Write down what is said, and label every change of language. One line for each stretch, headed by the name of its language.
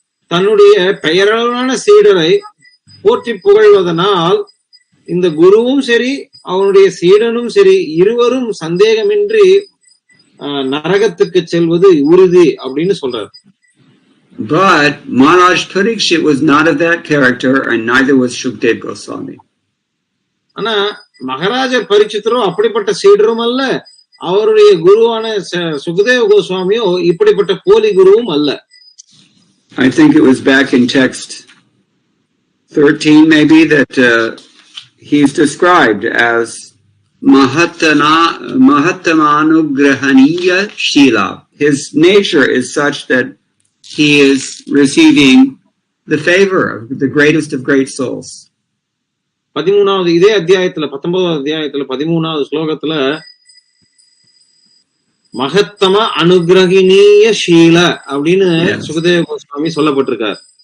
Tamil: தன்னுடைய பெயரளவான சீடரை போற்றி புகழ்வதனால் இந்த குருவும் சரி அவனுடைய சீடனும் சரி இருவரும் சந்தேகமின்றி நரகத்துக்கு செல்வது உறுதி அப்படின்னு சொல்றாரு.
English: But Maharaj Parikshit was not of that character, and neither was Shukdev Goswami.
Tamil: ஆனா மகாராஜர் பரீட்சித்தரும் அப்படிப்பட்ட சீடரும் அல்ல, அவருடைய குருவான சுகதேவ கோஸ்வாமியோ இப்படிப்பட்ட போலி குருவும் அல்ல.
English: I think it was back in text 13 maybe that he's described as Mahatamanugrahaniya Shila. His nature is such that he is receiving the favor of the greatest of great souls.
Tamil: 13வது இதே அத்தியாயத்துல 19வது அத்தியாயத்துல 13வது ஸ்லோகத்துல மகத்தம அனுகிரகினிய ஷீல அப்படின்னு சுகதேவ கோஸ்வாமி சொல்லப்பட்டிருக்கார்.